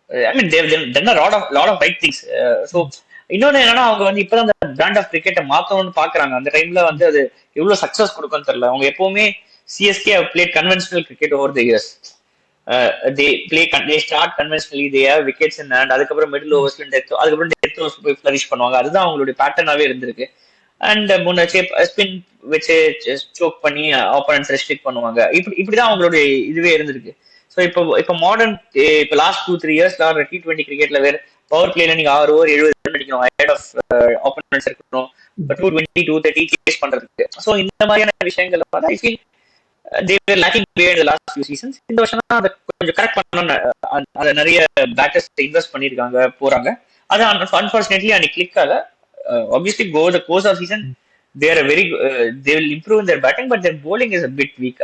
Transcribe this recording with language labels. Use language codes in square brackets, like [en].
[en] I mean they've done a lot of right things. [ta] So இன்னொன்னு என்னன்னா, அவங்க வந்து இப்பதான் அந்த பிராண்ட் ஆஃப் கிரிக்கெட்டை மாத்தணும்னு பாக்குறாங்க. அந்த டைம்ல வந்து அது எவ்வளவு சக்சஸ் கொடுக்கும்னு தெரியல. அவங்க எப்பவுமே [en] CSK have played conventional cricket over the years. They start conventionally, they have wickets in hand, [ta] அதுக்கப்புறம் மிடில் ஓவர்ஸ்ல டெத், அதுக்கப்புறம் டெத் ஓவர்ஸ் போய் ஃபிளரிஷ் பண்ணுவாங்க. அதுதான் அவங்களுடைய பேட்டர்னாவே இருந்திருக்கு. அண்ட் முன்ன ஸ்பின் வச்சு ஸ்ட்ரோக் பண்ணி ஆப்போனன்ட்ஸ் ரெஸ்ட்ரிக்ட் பண்ணுவாங்க. இப்படிதான் அவங்களுடைய இதுவே இருந்திருக்கு. ஸோ இப்போ மாடர்ன் இப்போ லாஸ்ட் 2-3 years T20 கிரிக்கெட்ல வேற பவர் பிளேல நீங்க 6 over 70 ரன் அடிக்கணும், அஹெட் ஆஃப் ஆப்போனன்ட்ஸ் இருக்கணும், 220 230 சேஸ் பண்றதுக்கு. [en] so [ta] இந்த மாதிரியான விஷயங்கள் வந்து [en] I feel they were lacking behind the last few seasons. [ta] இந்த வருஷம் தான் அதை கொஞ்சம் கரெக்ட் பண்ணணும்னு அதை நிறைய பேட்டர்ஸ் இன்வெஸ்ட் பண்ணிருக்காங்க, போறாங்க. அது அன்பார்ச்சுனேட்லி அன்னைக்கு கிளிக் ஆகல. [en] Obviously go the course of season they are very they will improve in their batting, but their bowling is a bit weak.